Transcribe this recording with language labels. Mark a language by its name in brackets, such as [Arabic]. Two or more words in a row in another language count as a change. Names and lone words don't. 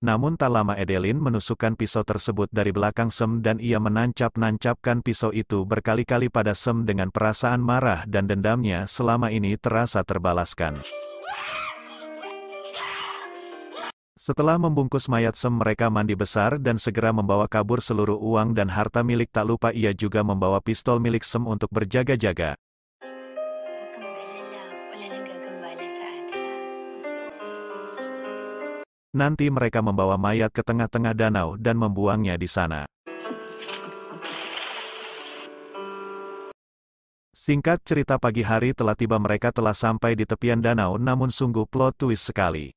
[Indonesian] Namun tak lama Adeline menusukkan pisau tersebut dari belakang Sam dan ia menancap-nancapkan pisau itu berkali-kali pada Sam dengan perasaan marah dan dendamnya selama ini terasa terbalaskan. Setelah membungkus mayat Sam, mereka mandi besar dan segera membawa kabur seluruh uang dan harta milik. Tak lupa ia juga membawa pistol milik Sam untuk berjaga-jaga. [Filipino] Huwag kang mag-alala, wala nang gagambala sa atin. [Indonesian] Nanti mereka membawa mayat ke tengah-tengah danau dan membuangnya di sana. Singkat cerita, pagi hari telah tiba, mereka telah sampai di tepian danau, namun sungguh plot twist sekali.